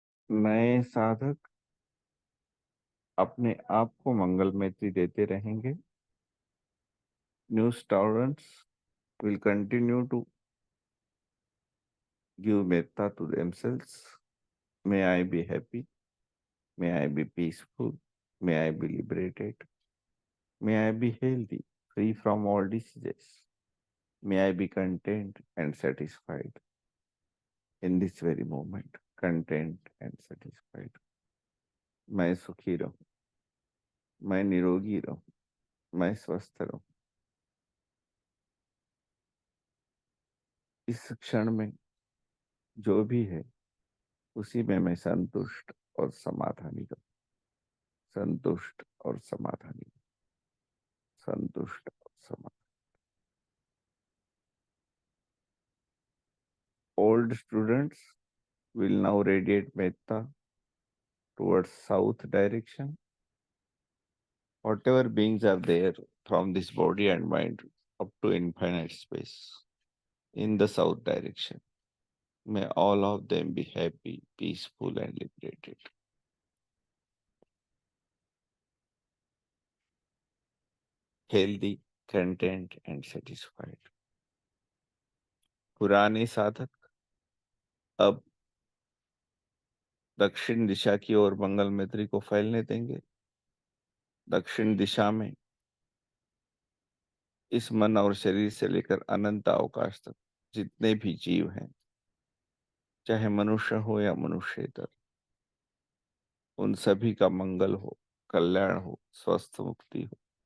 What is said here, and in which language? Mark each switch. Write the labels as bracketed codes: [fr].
[hi] नए साधक अपने आप को मंगल मैत्री देते रहेंगे। [en] New students will continue to give metta to themselves. May I be happy. May I be peaceful. May I be liberated. May I be healthy, free from all diseases. May I be content and satisfied in this very moment. Content and satisfied. [hi] मैं सुखी रहूं, मैं निरोगी रहूं, मैं स्वस्थ रहूं। इस क्षण में जो भी है उसी में मैं संतुष्ट और समाधानी रहूं। संतुष्ट और समाधानी, संतुष्ट और समाधानी। [en] Old students will now radiate metta towards south direction. Whatever beings are there from this body and mind up to infinite space in the south direction, may all of them be happy, peaceful and liberated. Healthy, content and satisfied. [hi] पुराने साधक अब दक्षिण दिशा की ओर मंगल मैत्री को फैलने देंगे। दक्षिण दिशा में इस मन और शरीर से लेकर अनंत अवकाश तक जितने भी जीव हैं, चाहे मनुष्य हो या मनुष्येतर, उन सभी का मंगल हो, कल्याण हो, स्वस्थ मुक्ति हो।